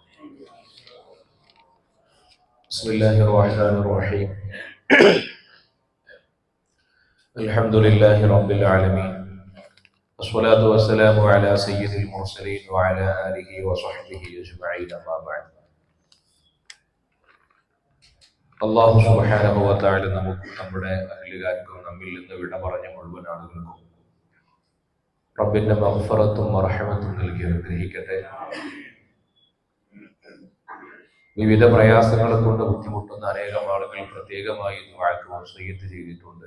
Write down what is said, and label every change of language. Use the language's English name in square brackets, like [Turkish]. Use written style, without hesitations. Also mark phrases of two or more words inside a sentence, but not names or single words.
[Arabic] بسم الله الرحمن الرحيم. الحمد لله رب العالمين، والصلاة والسلام على سيد المرسلين وعلى آله وصحبه أجمعين، أما بعد. الله سبحانه و تعالى [Malayalam] നമുക്ക് നമ്മുടെ അഹ്ലുകാർക്കും നമ്മിൽ നിന്ന് വിട പറഞ്ഞ മുഴുവൻ ആളുകൾക്കും റബ്ബിന്റെ മഗ്ഫിറത്തും റഹ്മത്തും നൽകി അനുഗ്രഹിക്കട്ടെ. വിവിധ പ്രയാസങ്ങളെ കൊണ്ട് ബുദ്ധിമുട്ടുന്ന അനേകം ആളുകൾ പ്രത്യേകമായി ദുആക്ക് വസിയ്യത്ത് ചെയ്തിട്ടുണ്ട്.